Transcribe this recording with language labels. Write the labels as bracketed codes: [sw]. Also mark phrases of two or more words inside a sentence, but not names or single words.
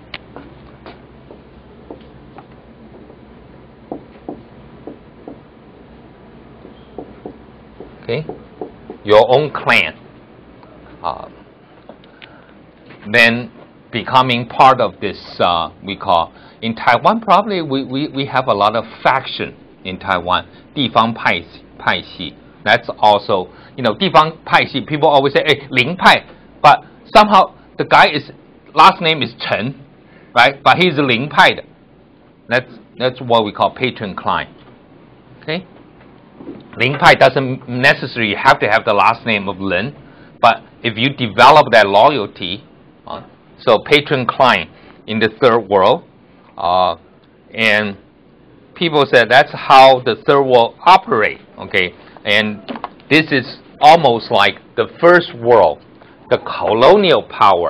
[en] Okay, your own clan. Then becoming part of this, we call, in Taiwan, probably we have a lot of faction in Taiwan. [zh] 地方派系. [en] That's also, [zh] 地方派系, [en] people always say, hey, 林派, but somehow the guy last name is Chen, right? But he's 林派的. That's what we call patron client. Okay? 林派 doesn't necessarily have to have the last name of Lin, but if you develop that loyalty, so patron client in the third world, and people said that's how the third world operate. Okay, and this is almost like the first world, the colonial power.